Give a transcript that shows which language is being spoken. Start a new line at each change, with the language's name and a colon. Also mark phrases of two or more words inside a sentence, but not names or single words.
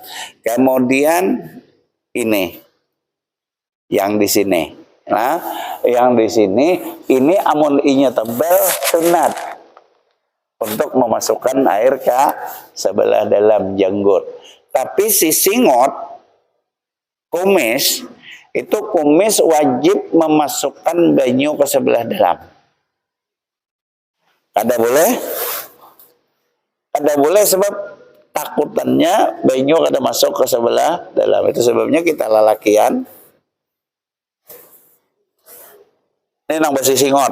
Banjar: Kemudian ini yang di sini. Nah, yang di sini ini amun inya tebal sunat untuk memasukkan air ke sebelah dalam janggut. Tapi si singot kumis itu kumis wajib memasukkan banyu ke sebelah dalam. Ada boleh? Ada boleh sebab takutannya banyu kada masuk ke sebelah dalam. Itu sebabnya kita lalakian ini nang besi singot.